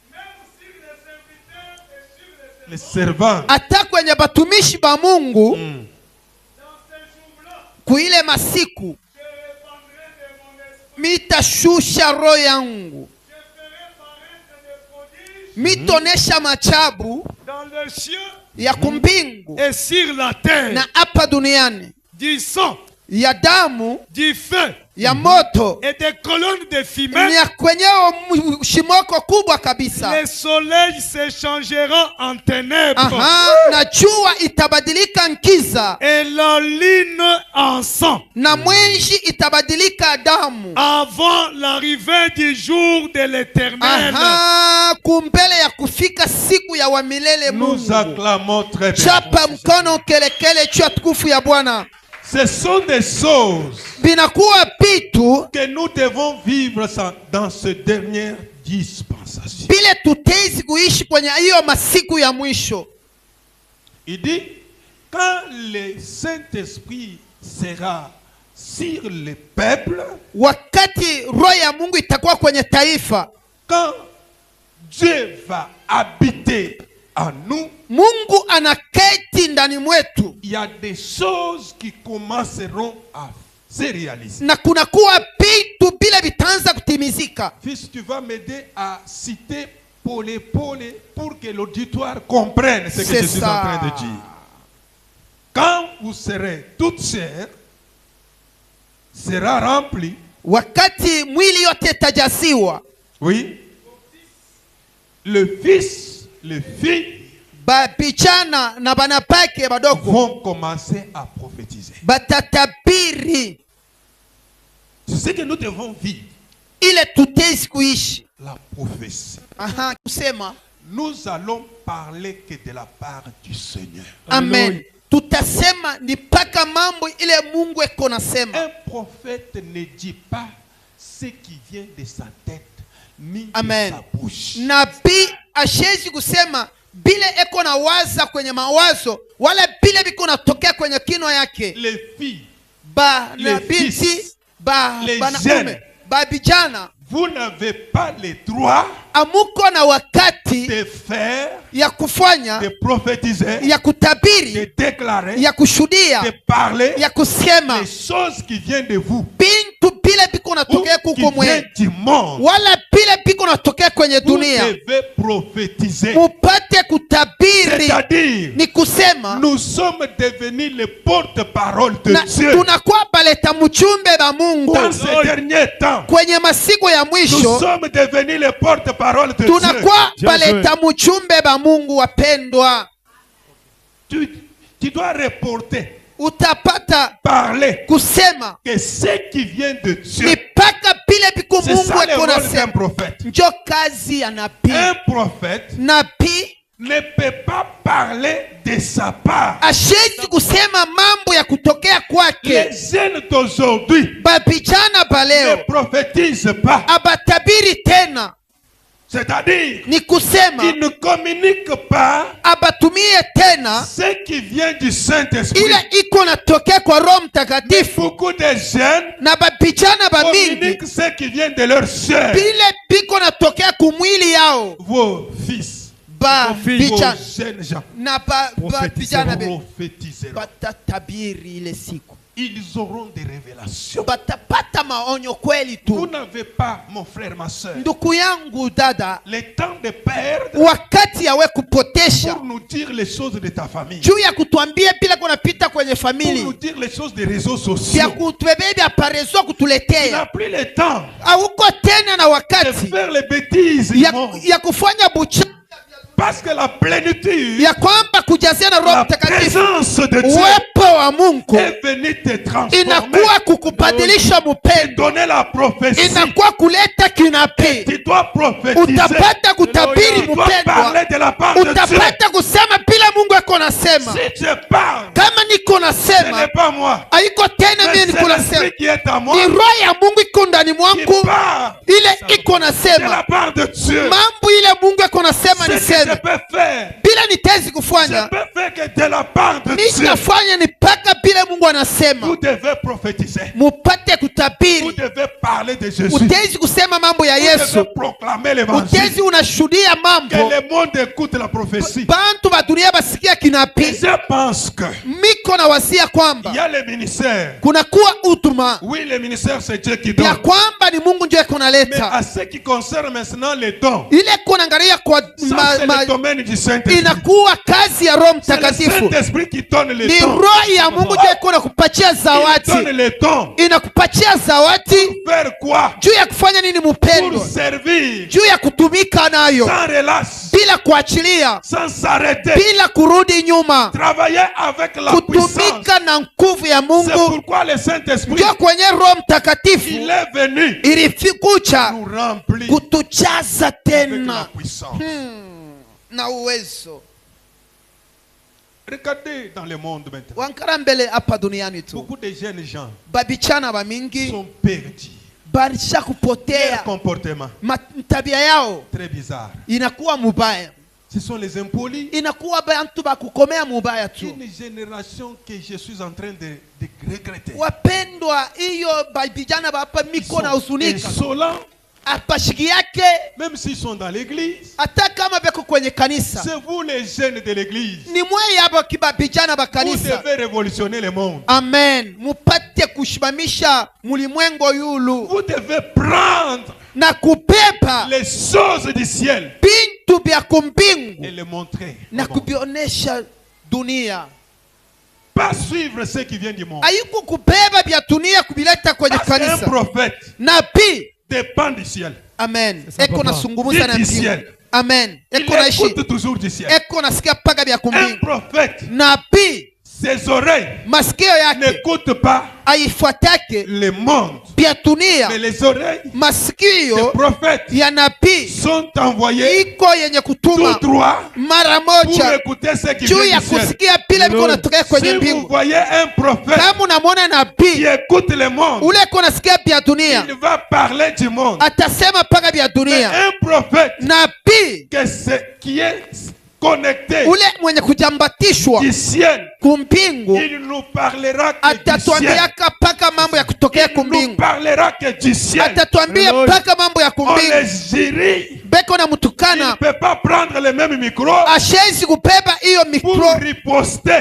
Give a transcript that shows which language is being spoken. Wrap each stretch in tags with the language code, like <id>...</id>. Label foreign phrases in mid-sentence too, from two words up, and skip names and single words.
<fr>Les servants.</fr> <sw>Hata kwenye batumishi ba Mungu kuile masiku mitashusha roho yangu, mitonesha machabu</sw> <fr>Dans le ciel</fr> <sw>ya kumbingu</sw> <fr>et sur la terre,</fr> <sw>na hapa duniani,</sw> <fr>du sang,</fr> <sw>ya damu,</sw> <fr>du feu</fr> <sw>ya moto,</sw> <fr>et des colonnes de fumée.</fr> <sw>ni ya kwenyeo shimoko kubwa kabisa.</sw> <fr>Le soleil se changera en ténèbres.</fr> <sw>Aha, na jua itabadilika nkiza</sw> <fr>Et la lune en sang.</fr> <sw>na mwezi itabadilika damu.</sw> <fr>Avant l'arrivée du jour de l'Éternel.</fr> <sw>Aha, kumbele ya kufika siku ya wamilele</sw> <fr>Nous</fr> <sw>Mungu.</sw> <fr>acclamons très bien.</fr> <sw>Chapa mkono kelekele juu ya tukufu ya Bwana.</sw> <fr>Ce sont des choses</fr> <sw>Binakuwa pitu</sw> <fr>que nous devons vivre dans cette dernière dispensation.</fr> <sw>bile tutezi kuishi kwenye hiyo masiku ya mwisho.</sw> <fr>Il dit, quand le Saint-Esprit sera sur le peuple,</fr> <sw>Wakati roho ya Mungu itakuwa kwenye taifa,</sw> <fr>quand Dieu va habiter en nous,</fr> <sw>Mungu anaketi ndani mwetu,</sw> <fr>il y a des choses qui commenceront à se réaliser.</fr> <sw>na kunakuwa pitu bile vitaanza kutimizika.</sw> <fr>Fils, tu vas m'aider à citer pour que l'auditoire comprenne ce que C'est je suis ça. en train de dire. Quand vous serez toute chair sera remplie,</fr> <sw>wakati mwili yote itajaziwa,</sw> <fr>oui, le fils, les filles</fr> <sw>babijana na banapake badogo</sw> <fr>vont commencer à prophétiser.</fr> <sw>batatabiri</sw> <fr>C'est ce que nous devons vivre,</fr> <sw>ile tutezi kuishi.</sw> <fr>la prophétie.</fr> <sw>Aha, kusema</sw> <fr>Nous allons parler que de la part du Seigneur.</fr> <sw>amen. Tutasema ni paka mambo ile Mungu eko nasema.</sw> <fr>Un prophète ne dit pas ce qui vient de sa tête ni Amen. de sa bouche.</fr> <sw>Nabii ashezi kusema bile eko na waza kwenye mawazo wala bile biko natokea kwenye kinywa yake.</sw> <fr>Les filles,</fr> <sw>Ba</sw> <fr>Les</fr> <sw>na binti</sw> <fr>fils,</fr> <sw>ba</sw> <fr>les</fr> <sw>banaume</sw> <fr>jeunes.</fr> <sw>ba vijana</sw> <fr>vous n'avez pas le droit</fr> <sw>amuko na wakati</sw> <fr>de faire,</fr> <sw>ya kufanya</sw> <fr>de prophétiser,</fr> <sw>ya</sw> <fr>de</fr> <sw>kutabiri</sw> <fr>déclarer,</fr> <sw>ya kushuhudia</sw> <fr>de parler</fr> <sw>ya kusema</sw> <fr>les choses qui viennent de vous</fr> <sw>bintu bile biko</sw> <fr>ou</fr> <sw>natokea</sw> <fr>qui</fr> <sw>kuko</sw> <fr>viennent</fr> <sw>mwe</sw> <fr>du monde.</fr> <sw>wala bile biko natokea kwenye</sw> <fr>Vous</fr> <sw>dunia,</sw> <fr>devez prophétiser.</fr> <sw>mupate kutabiri.</sw> <fr>C'est-à-dire,</fr> <sw>Ni kusema</sw> <fr>nous sommes devenus les porte-parole de</fr> <sw>na</sw> <fr>Dieu.</fr> <sw>tunakuwa baleta mchumbe ba Mungu</sw> <fr>Dans ces derniers temps,</fr> <sw>kwenye masiku ya</sw> <fr>nous</fr> <sw>mwisho,</sw> <fr>sommes devenus les porte-parole de Dieu.</fr> <sw>tunakuwa</sw> <fr>Dieu.</fr> <sw>baleta mchumbe ba Mungu. Wapendwa,</sw> <fr>Tu dois reporter,</fr> <sw>utapata</sw> <fr>parler</fr> <sw>kusema</sw> <fr>que ce qui vient de Dieu,</fr> <sw>mipaka bile biko</sw> <fr>c'est</fr> <sw>Mungu</sw> <fr>ça le</fr> <sw>eko</sw> <fr>rôle d'un</fr> <sw>nasema.</sw> <fr>prophète.</fr> <sw>Njo kazi ya nabii.</sw> <fr>Un prophète</fr> <sw>Nabii</sw> <fr>ne peut pas parler de sa part.</fr> <sw>ashezi kusema mambo ya kutokea kwake.</sw> <fr>Les jeunes d'aujourd'hui</fr> <sw>Babijana</sw> <fr>ne</fr> <sw>baleo</sw> <fr>prophétisent pas.</fr> <sw>abatabiri tena,</sw> <fr>C'est-à-dire,</fr> <sw>ni kusema</sw> <fr>ils ne communiquent pas</fr> <sw>abatumie tena</sw> <fr>ce qui vient du Saint-Esprit.</fr> <sw>ile iko natokea kwa Roho</sw> <fr>Mais</fr> <sw>Mtakatifu,</sw> <fr>beaucoup de jeunes</fr> <sw>na babijana bamingi</sw> <fr>communiquent ce qui vient de leur chair.</fr> <sw>bile biko natokea kumwili yao.</sw> <fr>Vos fils, Vos filles, vos</fr> <sw>Babijana</sw> <fr>jeunes gens</fr> <sw>na babijana be</sw> <fr>prophétiseront.</fr> <sw>batatabiri ile siku,</sw> <fr>Ils auront des révélations.</fr> <sw>batapata maonyo kweli</sw> <fr>Vous</fr> <sw>tu.</sw> <fr>n'avez pas, mon frère, ma soeur,</fr> <sw>Ndugu yangu, dada,</sw> <fr>le temps de perdre</fr> <sw>wakati yawe kupotesha</sw> <fr>pour nous dire les choses de ta famille,</fr> <sw>juu ya kutuambia bila kunapita kwenye</sw> <fr>pour nous</fr> <sw>famili</sw> <fr>dire les choses des réseaux</fr> <sw>vya</sw> <fr>sociaux.</fr> <sw>kutubebea vya parezo</sw> <fr>Tu n'as</fr> <sw>kutuletea.</sw> <fr>plus le temps</fr> <sw>Hauko tena na</sw> <fr>de</fr> <sw>wakati</sw> <fr>faire les bêtises du monde.</fr> <sw>ya kufanya bucha,</sw> <fr>Parce que la plénitude,</fr> <sw>ya kwamba kujazia na Roho</sw> <fr>la</fr> <sw>Mtakatifu,</sw> <fr>présence de Dieu</fr> <sw>uwepo wa Mungu</sw> <fr>est venue te transformer,</fr> <sw>inakuwa kukubadilisha</sw> <fr>te</fr> <sw>mpendo,</sw> <fr>donner la prophétie.</fr> <sw>inakuwa kuleta kinabii.</sw> <fr>Tu dois prophétiser.</fr> <sw>Utapata kutabiri</sw> <fr>Tu dois</fr> <sw>mpendwa,</sw> <fr>parler de la part de Dieu.</fr> <sw>utapata kusema bila Mungu eko nasema.</sw> <fr>Si je parle,</fr> <sw>Kama niko</sw> <fr>ce n'est</fr> <sw>nasema</sw> <fr>pas moi.</fr> <sw>haiko tena</sw> <fr>Mais</fr> <sw>mimi</sw> <fr>c'est</fr> <sw>niko nasema,</sw> <fr>l'esprit qui est en moi</fr> <sw>ni roho ya Mungu iko ndani</sw> <fr>qui</fr> <sw>mwangu,</sw> <fr>parle</fr> <sw>ile iko</sw> <fr>de la</fr> <sw>nasema</sw> <fr>part de Dieu.</fr> <sw>mambo ile Mungu eko nasema</sw> <fr>Ce que je</fr> <sw>niseme,</sw> <fr>peux faire,</fr> <sw>bila nitezi</sw> <fr>je</fr> <sw>kufanya</sw> <fr>peux faire que de la part de Dieu.</fr> <sw>nitafanya ni mpaka bila Mungu anasema.</sw> <fr>Vous devez prophétiser.</fr> <sw>Mupate</sw> <fr>Vous</fr> <sw>kutabiri,</sw> <fr>devez parler de Jésus.</fr> <sw>utezi kusema mambo ya</sw> <fr>Vous</fr> <sw>Yesu,</sw> <fr>devez proclamer l'évangile.</fr> <sw>utezi unashuhudia</sw> <fr>Que</fr> <sw>mambo,</sw> <fr>le monde écoute la prophétie.</fr> <sw>bantu ba dunia basikia</sw> <fr>Et</fr> <sw>kinabii.</sw> <fr>je pense que</fr> <sw>Miko na wasia</sw> <fr>il</fr> <sw>kwamba</sw> <fr>y a les ministères.</fr> <sw>kunakuwa utuma</sw> <fr>Oui, les ministères, c'est Dieu qui</fr> <sw>ya</sw> <fr>donne.</fr> <sw>kwamba ni Mungu ndio eko</sw> <fr>Mais</fr> <sw>naleta</sw> <fr>à ce qui concerne maintenant les dons,</fr> <sw>ile kunaangalia kwa</sw> <fr>ça c'est le domaine du Saint-Esprit.</fr> <sw>inakuwa kazi ya Roho</sw> <fr>C'est le</fr> <sw>Mtakatifu,</sw> <fr>Saint-Esprit qui donne les</fr> <sw>ni</sw> <fr>dons.</fr> <sw>roho ya Mungu ndio eko nakupatia</sw> <fr>Il donne</fr> <sw>zawadi,</sw> <fr>les dons.</fr> <sw>inakupatia zawadi</sw> <fr>Faire quoi?</fr> <sw>juu ya kufanya nini</sw> <fr>Pour</fr> <sw>mpendwa?</sw> <fr>servir</fr> <sw>Juu ya kutumika nayo</sw> <fr>sans relâche,</fr> <sw>bila kuachilia,</sw> <fr>sans s'arrêter.</fr> <sw>bila kurudi nyuma,</sw> <fr>Travailler avec la puissance.</fr> <sw>kutumika na nguvu ya</sw> <fr>C'est</fr> <sw>Mungu.</sw> <fr>pourquoi le Saint-Esprit,</fr> <sw>Ndio kwenye Roho Mtakatifu</sw> <fr>il est venu</fr> <sw>ilifikucha</sw> <fr>nous remplir</fr> <sw>kutujaza</sw> <fr>avec la</fr> <sw>tena</sw> <fr>puissance.</fr> <sw>na uwezo.</sw> <fr>Regardez dans le monde maintenant.</fr> <sw>Wankara mbele hapa duniani tu,</sw> <fr>Beaucoup de jeunes gens</fr> <sw>babichana bamingi</sw> <fr>sont perdus.</fr> <sw>barisha</sw> <fr>Leur</fr> <sw>kupotea,</sw> <fr>comportement</fr> <sw>tabia yao</sw> <fr>très bizarre.</fr> <sw>inakuwa mubaya,</sw> <fr>Ce sont les impolis.</fr> <sw>inakuwa bantu bakukomea mubaya tu.</sw> <fr>Une génération que je suis en train de regretter.</fr> <sw>Wapendwa, hiyo babijana hapa</sw> <fr>Ils</fr> <sw>miko na</sw> <fr>sont</fr> <sw>huzunika</sw> <fr>insolents,</fr> <sw>apashiki yake,</sw> <fr>même s'ils sont dans l'église.</fr> <sw>hata kama beko kwenye kanisa.</sw> <fr>C'est vous les jeunes de l'église.</fr> <sw>Ni mweye hapa kibabijana ba</sw> <fr>Vous</fr> <sw>kanisa.</sw> <fr>devez révolutionner le monde.</fr> <sw>Amen, mupate kushimamisha mulimwengo yulu</sw> <fr>Vous devez prendre</fr> <sw>na kupepa</sw> <fr>les choses du ciel</fr> <sw>bintu vya kumbingu</sw> <fr>et le montrer.</fr> <sw>na</sw> <fr>au monde.</fr> <sw>kuvionyesha dunia.</sw> <fr>Pas suivre ce qui vient du monde.</fr> <sw>Haiko kubeba vya dunia kuvileta kwenye</sw> <fr>Parce qu'un</fr> <sw>kanisa.</sw> <fr>prophète</fr> <sw>Nabii,</sw> <fr>dépend du ciel.</fr> <sw>amen,</sw> <fr>C'est ça,</fr> <sw>eko</sw> <fr>papa.</fr> <sw>nasungumuza na</sw> <fr>Dit du</fr> <sw>mbingu.</sw> <fr>ciel.</fr> <sw>Amen,</sw> <fr>Il</fr> <sw>eko naishi,</sw> <fr>écoute toujours du ciel.</fr> <sw>eko nasikia paka vya</sw> <fr>Un</fr> <sw>kumbingu.</sw> <fr>prophète,</fr> <sw>Nabii,</sw> <fr>ses oreilles</fr> <sw>masikio yake</sw> <fr>n'écoutent pas</fr> <sw>haifuatake</sw> <fr>le monde.</fr> <sw>vya dunia.</sw> <fr>Mais les oreilles des</fr> <sw>Masikio</sw> <fr>prophètes</fr> <sw>ya nabii</sw> <fr>sont envoyées</fr> <sw>iko yenye kutuma</sw> <fr>tout droit</fr> <sw>mara</sw> <fr>pour</fr> <sw>moja</sw> <fr>écouter ce qui</fr> <sw>juu</sw> <fr>vient</fr> <sw>ya</sw> <fr>du ciel.</fr> <sw>kusikia pile viko natokea kwenye</sw> <fr>Si vous</fr> <sw>mbingu.</sw> <fr>voyez un prophète</fr> <sw>Kama unamwona</sw> <fr>qui</fr> <sw>nabii</sw> <fr>écoute le monde,</fr> <sw>ule iko nasikia vya dunia,</sw> <fr>il va parler du monde.</fr> <sw>atasema paka vya</sw> <fr>Mais</fr> <sw>dunia.</sw> <fr>un prophète</fr> <sw>Nabii</sw> <fr>qui est connecté</fr> <sw>ule mwenye kujambatishwa</sw> <fr>du ciel,</fr> <sw>kumbingu</sw> <fr>il nous parlera que du ciel.</fr> <sw>atatuambiaka paka mambo ya kutokea</sw> <fr>Il nous</fr> <sw>kumbingu,</sw> <fr>parlera que du ciel.</fr> <sw>atatuambia</sw> <fr>Hallelujah.</fr> <sw>paka mambo ya</sw> <fr>On</fr> <sw>kumbingu.</sw> <fr>les jurie.</fr> <sw>Beko na</sw> <fr>Il ne</fr> <sw>mtukana</sw> <fr>peut pas prendre le même micro</fr> <sw>ashezi kubeba hiyo</sw> <fr>pour</fr> <sw>mikro</sw> <fr>riposter,</fr>